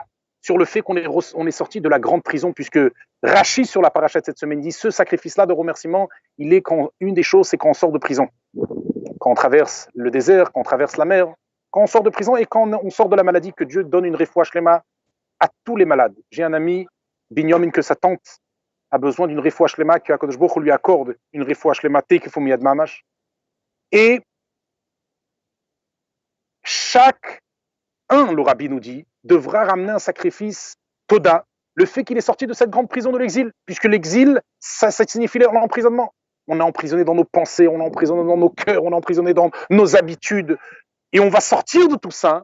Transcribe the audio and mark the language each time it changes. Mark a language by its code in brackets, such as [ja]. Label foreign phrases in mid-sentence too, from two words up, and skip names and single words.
[fr] Sur le fait qu'on est sorti de la grande prison, puisque Rashi, sur la paracha de cette semaine, dit ce sacrifice-là de remerciement, il est une des choses, c'est quand on sort de prison. Quand on traverse le désert, quand on traverse la mer, quand on sort de prison et quand on sort de la maladie, que Dieu donne une [he] רפואה שלמה [fr] à tous les malades. J'ai un ami, Binyamin, que sa tante a besoin d'une [he] רפואה שלמה, [fr] que [he] הקדוש ברוך הוא [fr] lui accorde une [he] רפואה שלמה תיכף ומיד ממש. [fr] Et chaque le rabbi nous dit, devra ramener un sacrifice toda, le fait qu'il est sorti de cette grande prison de l'exil, puisque l'exil, ça signifie l'emprisonnement. On est emprisonné dans nos pensées, on est emprisonné dans nos cœurs, on est emprisonné dans nos habitudes, et on va sortir de tout ça.